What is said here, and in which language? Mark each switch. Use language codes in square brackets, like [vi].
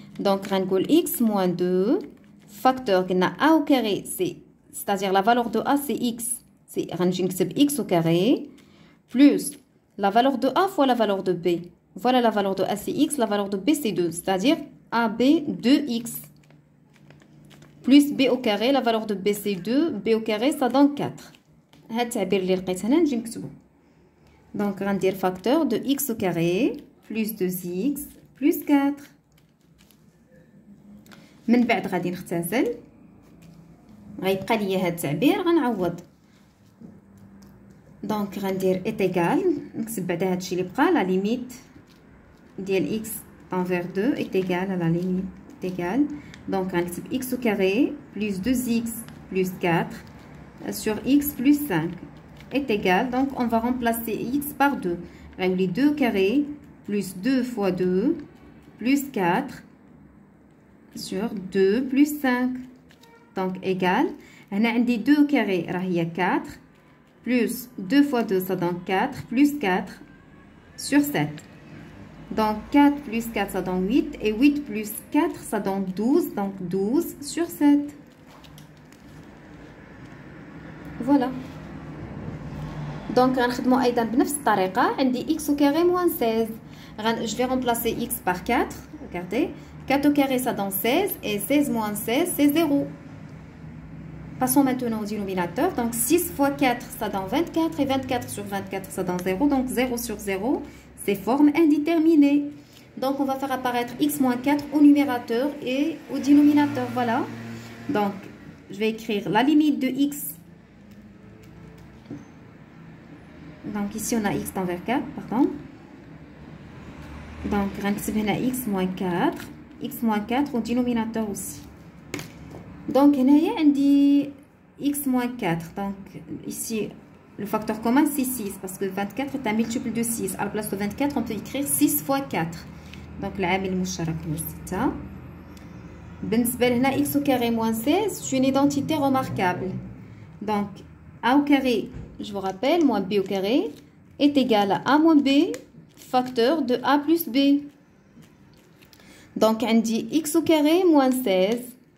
[ar] دونك غنقول [fr] x moins 2 فاكتور [ar] قلنا [fr] a au carré c'est-à-dire la valeur de a c'est x. [ar] غنجي نكتب [fr] x au carré plus la valeur de a fois la valeur de b. Voilà la valeur de a c'est x, la valeur de b c'est 2, c'est-à-dire ab 2x plus b au carré, la valeur de b c'est 2, b au carré ça donne 4. [ar] هاد التعبير اللي لقيت هنا نجي نكتبو. دونك غندير [fr] فاكتور de x au carré plus 2x plus 4. [ar] من بعد غادي نختزل غيبقى ليا هاد التعبير غنعوض. دونك غندير ايتيغال نكتب بعدا هادشي اللي بقى لا ليميت ديال x انفير 2 ايتيغال لا ليميت ايتيغال [fr] Donc, [ar] غنكتب [fr] x au carré plus 2x plus 4 sur x plus 5 est égal. Donc, on va remplacer x par 2. Les 2 au carré plus 2 fois 2 plus 4 sur 2 plus 5. Donc, égal. On a 2 au carré, il y a 4 plus 2 fois 2, ça donne 4 plus 4 sur 7. Donc, 4 plus 4, ça donne 8. Et 8 plus 4, ça donne 12. Donc, 12 sur 7. Voilà. [ar] Donc, غنخدمو أيضا بنفس الطريقة. عندي [fr] x au carré moins 16. Je vais remplacer x par 4. Regardez. 4 au carré, ça donne 16. Et 16 moins 16, c'est 0. Passons maintenant au dénominateur. Donc, 6 fois 4, ça donne 24. Et 24 sur 24, ça donne 0. Donc, 0 sur 0, c'est forme indéterminée. Donc, on va faire apparaître x moins 4 au numérateur et au dénominateur. Voilà. Donc, je vais écrire la limite de x. Donc, ici, on a x envers 4, pardon. Donc, on a x moins 4. X moins 4 au dénominateur aussi. Donc, on a x moins 4. Donc, ici, le facteur commun, c'est 6. Parce que 24 est un multiple de 6. À la place de 24, on peut écrire 6 fois 4. [ar] Donc, العامل المشترك هو 6. بالنسبة لهنا [fr] x au carré moins 16, c'est une identité remarquable. Donc, a au carré, je vous rappelle, moins b au carré est égal à a moins b, facteur de a plus b. Donc, on dit x au carré moins 16.